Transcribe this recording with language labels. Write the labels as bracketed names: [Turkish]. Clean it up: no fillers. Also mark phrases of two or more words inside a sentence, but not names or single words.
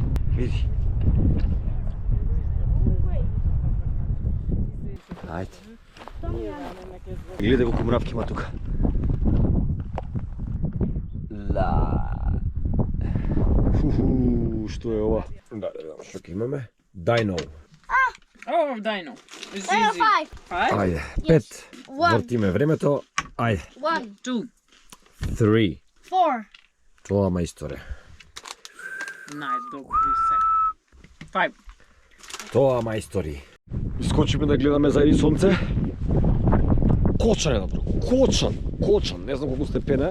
[Macedonian] Види. Ајде. Гледа колку мравки има тука. Што е ова? Да видам што ќе имаме. Dino. [English] Oh, Dino. It's Dino easy. [Macedonian] 5. 5? Ајде, Yes. 5. One. Вртиме времето. Ајде. 1, 2. 3. 4. Тоа мајсторе. Најдобри се. 5. Тоа мајстори. Скочиме да гледаме заедно сонце. Кочан е добро. Кочан. Не знам колку степена.